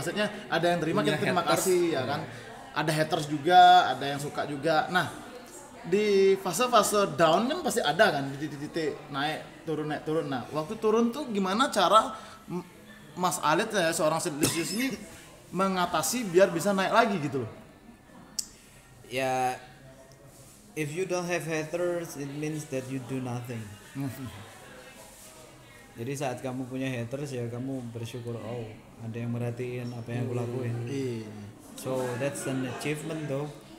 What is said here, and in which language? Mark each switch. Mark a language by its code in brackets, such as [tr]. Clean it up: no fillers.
[id] Maksudnya ada yang terima, kita terima kasih ya kan. Ada haters juga, ada yang suka juga. Nah, di fase-fase down kan pasti ada kan, di titik-titik naik turun. Nah, waktu turun tuh gimana cara Mas Alit ya seorang Silesius ini mengatasi biar bisa naik lagi gitu loh? [en] Ya, if you don't have haters, it means that you do nothing. [id] Jadi saat kamu punya haters ya kamu bersyukur, oh ada yang merhatiin apa yang aku lakuin. [en] So that's an achievement though.